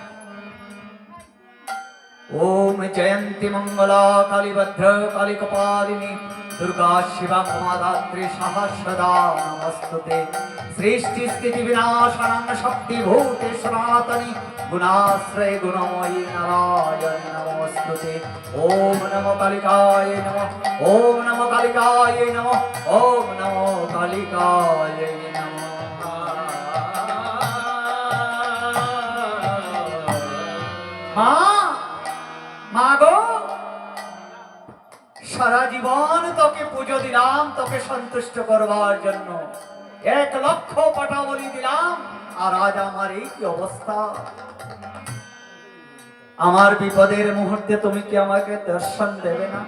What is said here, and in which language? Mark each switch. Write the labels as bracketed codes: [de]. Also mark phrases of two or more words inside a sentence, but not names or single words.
[sa] ওম জয়ন্তী মঙ্গলা কালী ভদ্র কালী কপালিনী দুর্গা শিবা মহাদাত্রী সহস্রদা নমস্তুতে। সৃষ্টি স্থিতি বিনাশানং শক্তি ভূতে সনাতনী গুণাশ্রয় গুণময়ী নারায়ণ নমস্তুতে। ওম নমো কালিকায় নমঃ, ওম নমো কালিকায় নমঃ, ওম নমো কালিকায় নমঃ। [bn] মা, মা গো, সারা জীবন তোকে পুজো দিলাম তোকে সন্তুষ্ট করবার জন্য, 1,00,000 পাটা বলি দিলাম, আর আজ আমার এই কি অবস্থা। আমার বিপদের মুহূর্তে তুমি কি আমাকে দর্শন দেবে না?